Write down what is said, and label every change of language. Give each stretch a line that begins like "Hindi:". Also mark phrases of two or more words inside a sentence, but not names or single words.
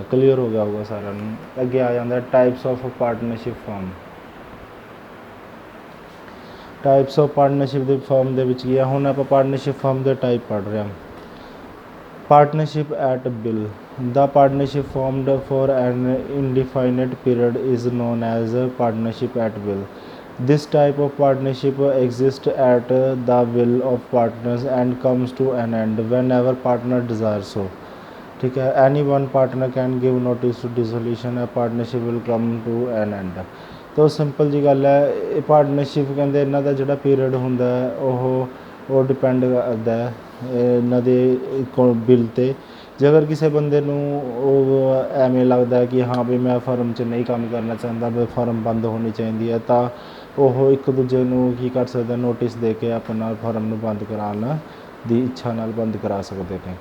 Punjabi: ਕਲੀਅਰ ਹੋ ਗਿਆ ਹੋਊਗਾ ਸਾਰਿਆਂ ਨੂੰ। ਅੱਗੇ ਆ ਜਾਂਦਾ
English: types of partnership firm types of partnership
Punjabi: ਦੇ ਫਰਮ ਦੇ ਵਿੱਚ ਕੀ ਆ ਹੁਣ ਆਪਾਂ
English: partnership firm
Punjabi: ਦੇ ਟਾਈਪ ਪੜ੍ਹ ਰਹੇ ਹਾਂ।
English: partnership at will the partnership formed for an indefinite period is known as partnership at will this type of partnership exists at the will of partners and comes to an end whenever partner desires so
Hindi: ठीक है
English: any one partner can give notice to dissolution a partnership will come to an end।
Punjabi: तो ਸਿੰਪਲ ਜੀ ਗੱਲ ਹੈ ਇਹ ਪਾਰਟਨਰਸ਼ਿਪ ਕਹਿੰਦੇ ਇਹਨਾਂ ਦਾ ਜਿਹੜਾ ਪੀਰੀਅਡ ਹੁੰਦਾ ਉਹ ਡਿਪੈਂਡ ਕਰਦਾ ਇਹਨਾਂ ਦੇ ਬਿੱਲ 'ਤੇ ਜੇਕਰ ਕਿਸੇ ਬੰਦੇ ਨੂੰ ਉਹ ਐਵੇਂ ਲੱਗਦਾ ਕਿ ਹਾਂ ਵੀ ਮੈਂ ਫਰਮ 'ਚ ਨਹੀਂ ਕੰਮ ਕਰਨਾ ਚਾਹੁੰਦਾ ਵੀ ਫਰਮ ਬੰਦ ਹੋਣੀ ਚਾਹੀਦੀ ਹੈ ਤਾਂ ਉਹ ਇੱਕ ਦੂਜੇ ਨੂੰ ਕੀ ਕਰ ਸਕਦਾ ਨੋਟਿਸ ਦੇ ਕੇ ਆਪਣਾ ਫਰਮ ਨੂੰ ਬੰਦ ਕਰਾਉਣ ਦੀ ਇੱਛਾ ਨਾਲ ਬੰਦ ਕਰਾ ਸਕਦੇ ਨੇ।